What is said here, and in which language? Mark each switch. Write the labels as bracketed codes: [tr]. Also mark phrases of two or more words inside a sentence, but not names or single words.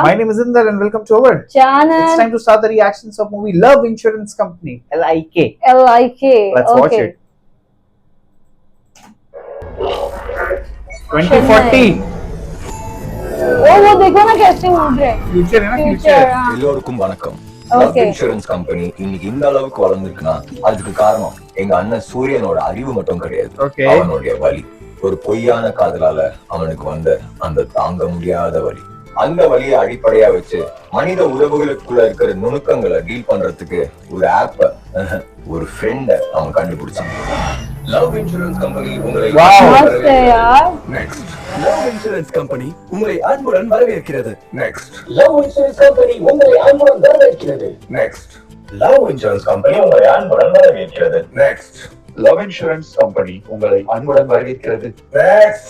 [en] My name is Inder and welcome to our channel. It's time to start the reactions of movie Love Insurance Company, LIK. LIK. Let's watch Okay. it. 2040. [hi] वो देखो ना कैसे मूव रहे हैं. Future है ना Future. future. [ta] எல்லோருக்கும் வணக்கம். லவ் Okay. இன்சூரன்ஸ் கம்பெனி இன்னைக்கு இந்த அளவுக்கு வளர்ந்துருக்குன்னா அதுக்கு காரணம் எங்க அண்ணன் சூரியனோட அறிவு மட்டும் கிடையாது. Okay. அவனுடைய வலி. ஒரு பொய்யான காதலால அவனுக்கு வந்த அந்த தாங்க முடியாத வலி. அந்த வலியை அடிப்படையா வச்சு மனித உறவுகளுக்குள்ள இருக்கிற நுணுக்கங்களை டீல் பண்றதுக்கு ஒரு ஆப், ஒரு ஃப்ரெண்ட அவன் கண்டுபிடிச்சான். லவ் இன்சூரன்ஸ் கம்பெனி உங்களை [hi] मस्त है यार. [ta] நெக்ஸ்ட் லவ் இன்சூரன்ஸ் கம்பெனி உங்களை அன்புடன் வரவேற்கிறது. நெக்ஸ்ட் லவ் இன்சூரன்ஸ் கம்பெனி உங்களை அன்புடன் வரவேற்கிறது. நெக்ஸ்ட் லவ் இன்சூரன்ஸ் கம்பெனி உங்களை அன்புடன் வரவேற்கிறது. நெக்ஸ்ட் லவ் இன்சூரன்ஸ் கம்பெனி உங்களை அன்புடன் வரவேற்கிறது. நெக்ஸ்ட்